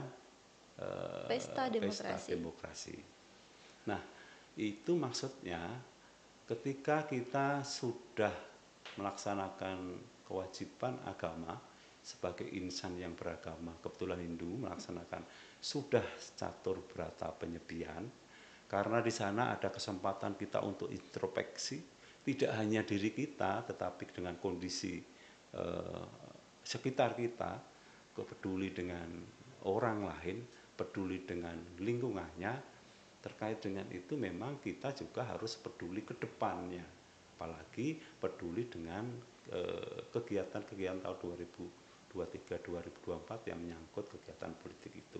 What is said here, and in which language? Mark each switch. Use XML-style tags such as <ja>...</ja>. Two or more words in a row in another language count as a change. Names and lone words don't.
<id>Pesta demokrasi. Nah, itu maksudnya ketika kita sudah melaksanakan kewajiban agama sebagai insan yang beragama, kebetulan Hindu melaksanakan sudah catur berata penyepian, karena di sana ada kesempatan kita untuk introspeksi, tidak hanya diri kita, tetapi dengan kondisi sekitar kita, peduli dengan orang lain, peduli dengan lingkungannya. Terkait dengan itu memang kita juga harus peduli ke depannya, apalagi peduli dengan kegiatan-kegiatan tahun 2023-2024 yang menyangkut kegiatan politik itu.</id>